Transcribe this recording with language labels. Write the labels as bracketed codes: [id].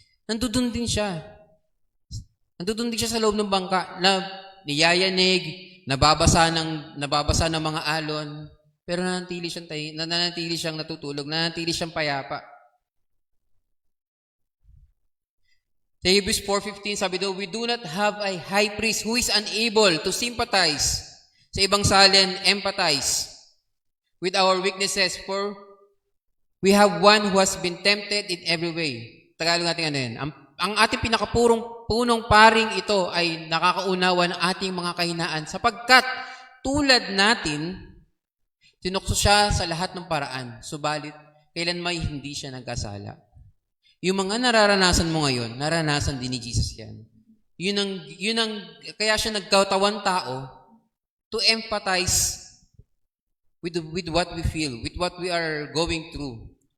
[tl] Nandudun din siya. Nandudun din siya sa loob ng bangka na niyayanig, nababasa ng mga alon, pero nanatili siyang natutulog, nanatili siyang payapa. Sa Hebrews 4:15, sabi daw, [en] we do not have a high priest who is unable to sympathize. [tl] Sa ibang salin, [en] empathize with our weaknesses, for we have one who has been tempted in every way. [tl] Tagalog natin yun. Ang ating punong paring ito ay nakakaunawa ng ating mga kahinaan sapagkat tulad natin, tinukso siya sa lahat ng paraan, subalit kailan may hindi siya nagkasala. Yung mga nararanasan mo ngayon, naranasan din ni Jesus yan. Yun ang kaya siya nagkatawang tao [en] to empathize with what we feel, with what we are going through.